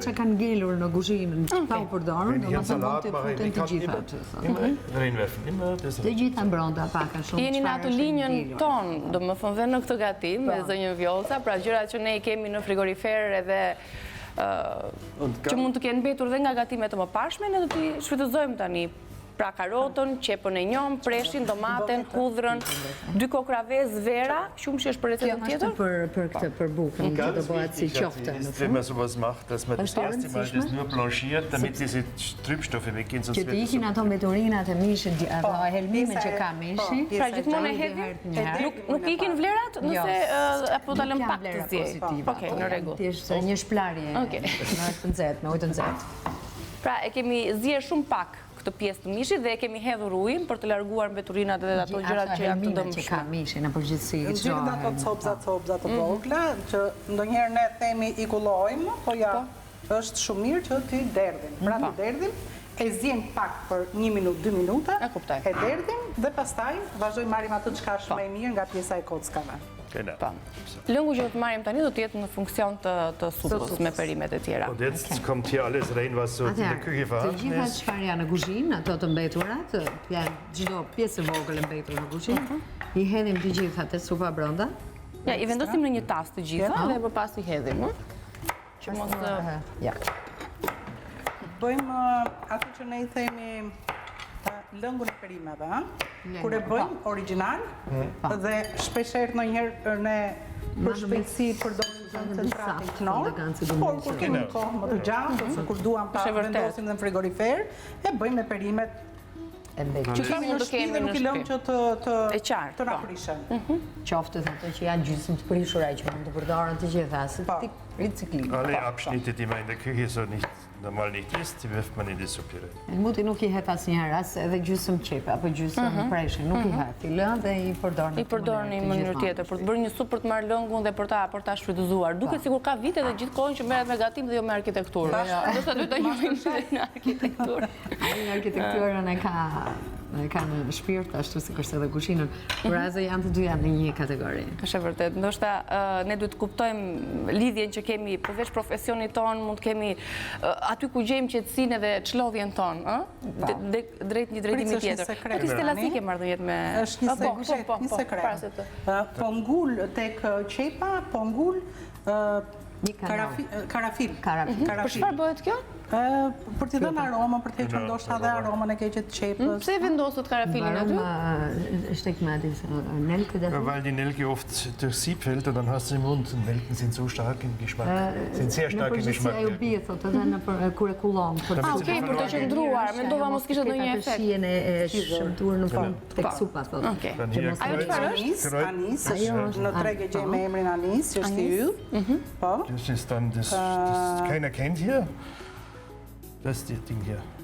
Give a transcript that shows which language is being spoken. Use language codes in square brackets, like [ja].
[sq] Të kanë ngelur në kuzhinë, pa u përdorur, [de] wenn ich einen Salat mache, ich kann immer reinwerfen. [sq] Të gjitha brenda pak a shumë. Jeni në atë linjën tonë, domethënë dhe në këtë gatim me zënjën Vjosa, pra gjërat që ne i kemi në frigorifer edhe që mund të kenë mbetur dhe nga gatimet të mëparshme, ne do t'i shfrytëzojmë tani. Pra karotën, qepën e njom, preshin, domaten, hudhrën, 2 kokra vezë, vera, shumë që është për recetën tjetër? Për këtë, për bukën, që do bëhet si qofte. [de] Wenn man sowas macht, dass man das erste Mal das nur blanchiert, damit diese Trübstoffe weggehen, sonst wird es... [sq] Që të ikin ato mbeturinat e mishit, ato helmimin që ka mishi. Pra gjithmonë e hedhim? Nuk ikin vlerat, nëse apo ta lëm pak të zjej? Okej, në rregull. Thjesht një shplarje në të nxehtë, me ujë të nxehtë. Pra e kemi zier shumë pak këtë pjesë të mishit dhe e kemi hedhur ujin për të larguar mbeturinat dhe ato gjërat që janë të dëmshme. Që ka mishin në përgjithësi. Gjithë ato copza të vogla, që ndonjëherë ne themi i kullojmë, po ja, është shumë mirë që ti derdhim. Pra ti derdhim, e zjem pak për 1 minutë, 2 minuta, e derdhim dhe pastaj vazhdojmë marrim atë çka është më e mirë nga pjesa e kockave. Lëngu që do të marrim tani do të jetë në funksion të supës me perimet e tjera. [de] Und jetzt kommt hier alles rein was so in der Küche vorhanden ist. [sq] Të gjitha çfarë janë në kuzhinë, ato të mbeturat, janë çdo pjesë e vogël e mbetur në kuzhinë. I hedhim të gjitha te supa brenda. Ja, i vendosim në një tas të gjitha dhe më pas i hedhim, që mos ja. Bëjmë atë që ne i themi lëngun e perimeve, kur e bëjmë original dhe shpeshherë ndonjëherë ne për shpejtësi përdorim koncentratin knor, por kur kemi kohë më të gjatë ose kur duam ta vendosim në frigorifer, e bëjmë me perimet që kemi në shtëpi dhe nuk i lëmë që të na prishën. Qoftë ato që janë gjysmë të prishura që mund të përdoren të gjitha, si tip riciklim. [de] Alle Abschnitte, die man in der Küche so normal nicht isst, die wirft man in die Suppe rein. [sq] Helmuti nuk i het asnjëherë, as edhe gjysmë qepe apo gjysmë preshin, nuk i het. I lën dhe i përdor në mënyrë tjetër për të bërë një supë për të marrë lëngun dhe për ta shfrytëzuar. Duket sikur ka vite dhe gjithkohon që merret me gatim dhe jo me arkitekturë. Ndoshta duhet ta njohim në arkitekturë. Ai arkitekturën e ka në shpirt ashtu sikurse edhe kuzhinën. Por asë janë të dyja në një kategori. Është vërtet. Ndoshta ne duhet të kuptojmë lidhjen që kemi përveç profesionit ton, mund të kemi aty ku gjejmë qetësinë dhe çlodhjen tonë, drejt një drejtimi tjetër. Po ti Stella si ke marrë jetë me është një sekret. Po ngul tek qepa, po ngul karafil. Për çfarë bëhet kjo? Për t'i dhënë aromën, për t'i hequr ndoshta dhe aromën e keqe të qepës. Pse vendosët karafilin aty? [de] Steckt mal diese Nelke da. Weil die Nelke oft durch Sieb fällt und dann hast du im Mund und Nelken sind so stark im Geschmack. Sind sehr stark im Geschmack. [sq] Ajo bie thotë edhe në kur e kullon. Okej, për të qëndruar, mendova mos kishte ndonjë efekt. Shihen e shëmtuar në fund tek supa thotë. Ajo çfarë është? Anis, në treg e gjej me emrin anis, që është i yll. Po. [de] Das ist dann das keiner kennt hier. Das ist das Ding hier.